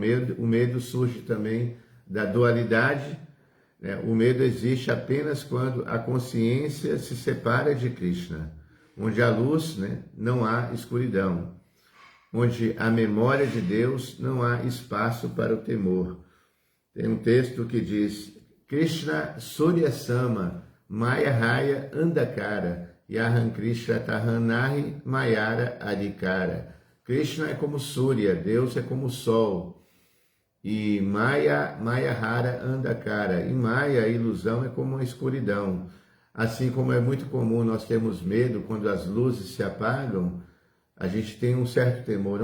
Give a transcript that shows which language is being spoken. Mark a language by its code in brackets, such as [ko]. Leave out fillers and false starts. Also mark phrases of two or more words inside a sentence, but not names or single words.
[pt] O medo surge também da dualidade, né? O medo existe apenas quando a consciência se separa de Krishna, onde há luz, né, não há escuridão, onde há memória de Deus, não há espaço para o temor. Tem um texto que diz: [bn] কৃষ্ণ সূর্য সম মায়া রায় অন্ধকার যাহাঁ কৃষ্ণ তাহাঁনাহি মায়ার অধিকার. [pt] Krishna é como Surya, Deus é como o sol. [bn] E মায়া হারা অন্ধকার. [pt] E Maya, a ilusão, é como a escuridão. Assim como é muito comum nós termos medo quando as luzes se apagam, a gente tem um certo temor.